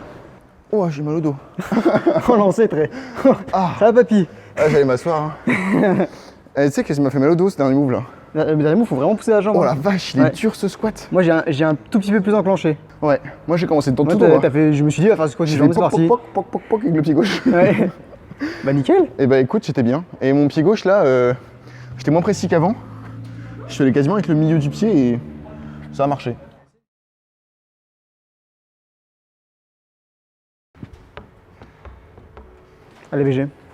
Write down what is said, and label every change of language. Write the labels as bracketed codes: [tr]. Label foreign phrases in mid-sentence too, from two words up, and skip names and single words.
[fr] Oh, j'ai mal au dos. Oh, l'ancêtre. Ah, Ça va, papy. j'allais m'asseoir. Hein. Eh, tu sais que ça m'a fait mal au dos ce dernier move là. Le dernier mot, faut vraiment pousser la jambe. Oh hein. la vache, il est Ouais. dur ce squat. Moi, j'ai un tout petit peu plus enclenché. Ouais, moi j'ai commencé dans Moi, tout droit. je me suis dit, va faire ce squat du J'ai jambe, fait c'est poc, parti. poc, poc, poc, poc, poc avec le pied gauche. Ouais. Bah, nickel. Et bah écoute, j'étais bien. Et mon pied gauche là, j'étais moins précis qu'avant. Je suis allé quasiment avec le milieu du pied et ça a marché. Allez, BG.